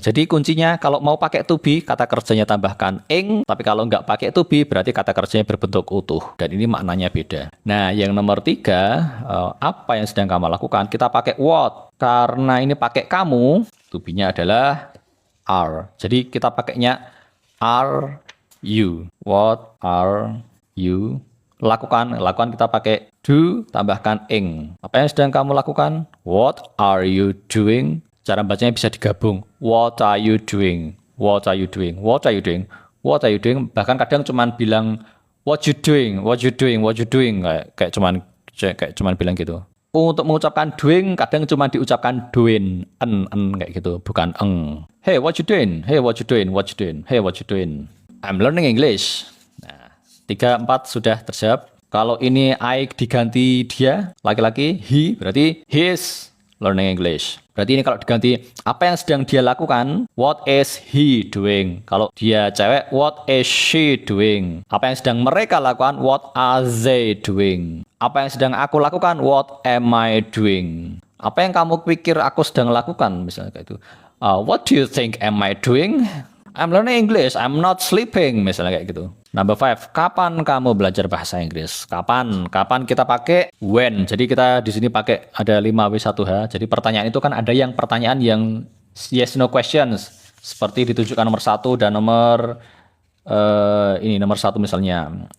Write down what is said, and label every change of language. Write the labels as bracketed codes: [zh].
[id] Jadi kuncinya kalau mau pakai to be, kata kerjanya tambahkan ing. Tapi kalau nggak pakai to be, berarti kata kerjanya berbentuk utuh. Dan ini maknanya beda. Nah, yang nomor 3, apa yang sedang kamu lakukan? Kita pakai what. Karena ini pakai kamu, to be-nya adalah are. Jadi kita pakainya are you. [en] What are you? [id] Lakukan kita pakai do, tambahkan ing. Apa yang sedang kamu lakukan? [en] What are you doing? [id] Cara bacanya bisa digabung. [en] What are you doing? What are you doing? What are you doing? What are you doing? [id] Bahkan kadang cuman bilang [en] what you doing? What you doing? What you doing? [id] Kayak cuman bilang gitu. Untuk mengucapkan doing kadang cuma diucapkan doing, en kayak gitu, bukan eng. [en] Hey, what you doing? [id] Hey, what you doing? What you doing? Hey, what you doing? [en] I'm learning English. [id] Nah, 3, 4 sudah terjawab. Kalau ini I diganti dia, laki-laki, he, berarti he's learning English. Berarti ini kalau diganti apa yang sedang dia lakukan, [en] what is he doing? [id] Kalau dia cewek, [en] what is she doing? [id] Apa yang sedang mereka lakukan, [en] what are they doing? [id] Apa yang sedang aku lakukan, [en] what am I doing? [id] Apa yang kamu pikir aku sedang lakukan? Misalnya kayak itu. [en] What do you think am I doing? I'm learning English, I'm not sleeping. [id] Misalnya kayak gitu. Number 5, kapan kamu belajar bahasa Inggris? Kapan? Kapan kita pakai when. Jadi kita di sini pakai ada 5W1H. Jadi pertanyaan itu kan ada yang pertanyaan yang yes no questions. Seperti ditunjukkan nomor 1 dan nomor ini nomor 1 misalnya.